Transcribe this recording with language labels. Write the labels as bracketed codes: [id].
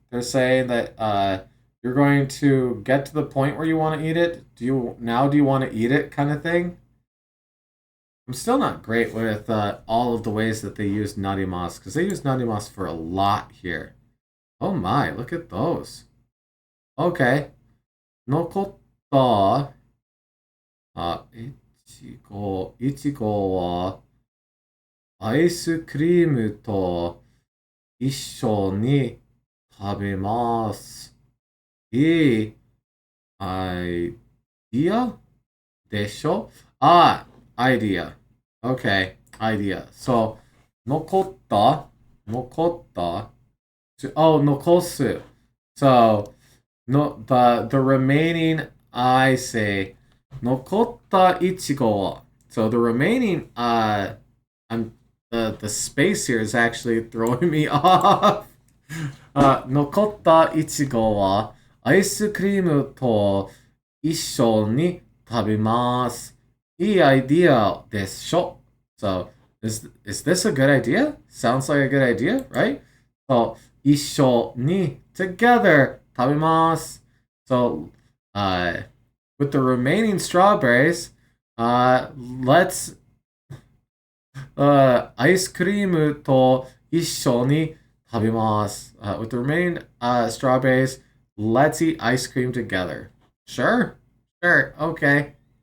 [en] They're saying that you're going to get to the point where you want to eat it. Do you want to eat it kind of thing? I'm still not great with all of the ways that they use narimasu, because they use narimasu for a lot here. Oh my, look at those. Okay. [ja] 残った、いちごはアイスクリームと一緒に食べます。いいアイディアでしょ? [en] Idea. Okay, idea. [ja] So, 残った、残す. [en] So, no, the remaining, I say, [ja] 残ったいちごは. [en] So the remaining, the space here is actually throwing me off. [ja] 残ったいちごはアイスクリームと一緒に食べます。いいアイディアでしょ? [en] So, is this a good idea? Sounds like a good idea, right? So, 一緒に together 食べます. So, with the remaining strawberries, let's [ja] アイスクリームと一緒に食べます. [en] With the remaining strawberries, let's eat ice cream together. Sure, okay.